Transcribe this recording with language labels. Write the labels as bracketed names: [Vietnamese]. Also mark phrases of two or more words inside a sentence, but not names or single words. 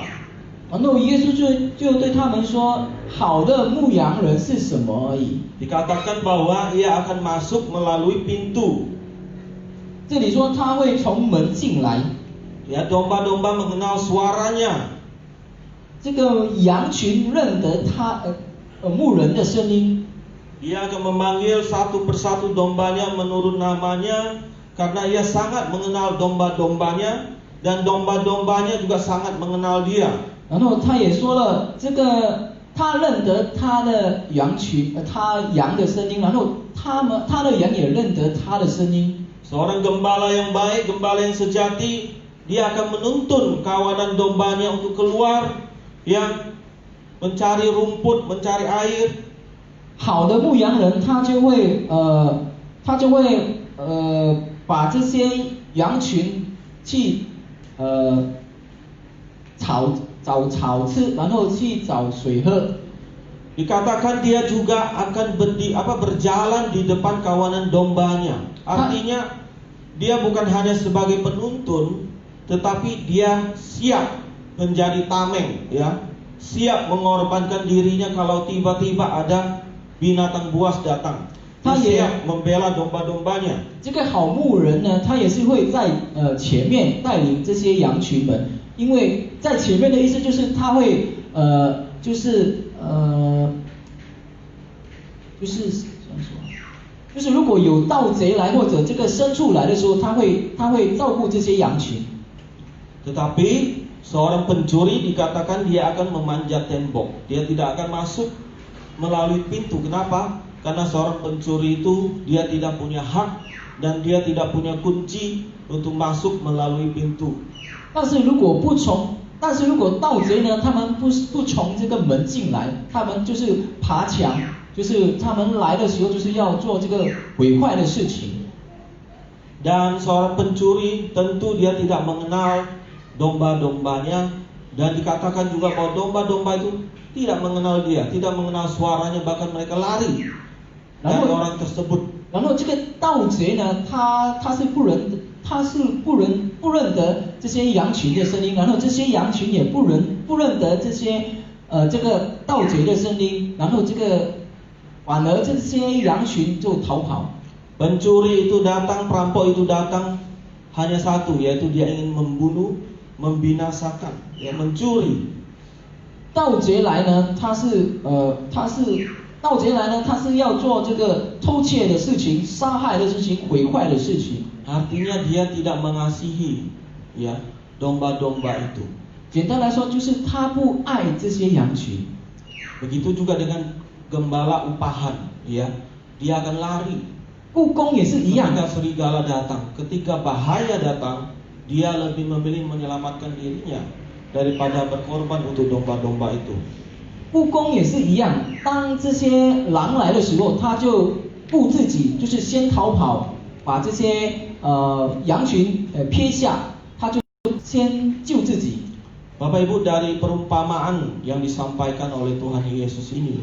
[Chinese] 然后耶稣就对他们说，好的牧羊人是什么而已。 [Indonesian] Dikatakan bahwa ia akan masuk melalui pintu. [Chinese] 这里说他会从门进来。 [Indonesian] Ya, domba-domba mengenal suaranya. [Chinese] 这个羊群认得他牧人的声音。 [Indonesian] Dia akan memanggil satu persatu dombanya menurut namanya, karena ia sangat mengenal domba-dombanya, dan domba-dombanya juga sangat mengenal dia. [Chinese] 然后他也说了，这个他认得他的羊群，他羊的声音，然后他的羊也认得他的声音。 [Indonesian] Seorang gembala yang baik, gembala yang sejati, dia akan menuntun kawanan dombanya untuk keluar, yang mencari rumput, mencari air. [Chinese] 好的牧羊人，他就会把这些羊群去找草吃，然后去找水喝。 [Indonesian] Dikatakan dia juga akan berjalan di depan kawanan dombanya. Artinya dia bukan hanya sebagai penuntun, tetapi dia siap menjadi tameng, ya, siap mengorbankan dirinya kalau tiba-tiba ada binatang buas datang. Dia siap membela domba-dombanya. [Chinese] 这个好牧人呢，他也是会在前面带领这些羊群们，因为在前面的意思就是他会就是如果有盗贼来或者这个牲畜来的时候，他会照顾这些羊群。 [Indonesian] Tetapi seorang pencuri dikatakan dia akan memanjat tembok. Dia tidak akan masuk melalui pintu. Kenapa? Karena seorang pencuri itu dia tidak punya hak dan dia tidak punya kunci untuk masuk melalui pintu. [Chinese] 但是如果盗贼呢，他们不从这个门进来，他们就是爬墙，就是他们来的时候就是要做这个毁坏的事情。 [Indonesian] Dan seorang pencuri tentu dia tidak mengenal domba-dombanya, dan dikatakan juga bahwa domba-domba itu tidak mengenal dia, tidak mengenal suaranya, bahkan mereka lari dari orang tersebut. [Chinese] 然后这个盗贼呢，他是不认得这些羊群的声音，然后这些羊群也不认得这个盗贼的声音，然后反而这些羊群就逃跑。 [Indonesian] Pencuri itu datang, perampok itu datang, hanya satu, yaitu dia ingin membunuh, membinasakan, ya, mencuri. [Chinese] 盗贼来呢，他是要做这个偷窃的事情、杀害的事情、毁坏的事情。 [Indonesian] Artinya dia tidak mengasihi, ya, domba-domba itu. [Chinese] 简单来说，就是他不爱这些羊群。 [Indonesian] Begitu juga dengan gembala upahan, ya, dia akan lari. [Chinese] 雇工也是一样。 [Indonesian] Ketika serigala datang, ketika bahaya datang, dia lebih memilih menyelamatkan dirinya daripada berkorban untuk domba-domba itu. [Chinese] 雇工也是一样，当这些狼来的时候，他就顾自己，就是先逃跑，把这些羊群撇下，他就先救自己。 [Indonesian] Bapak Ibu, dari perumpamaan yang disampaikan oleh Tuhan Yesus ini,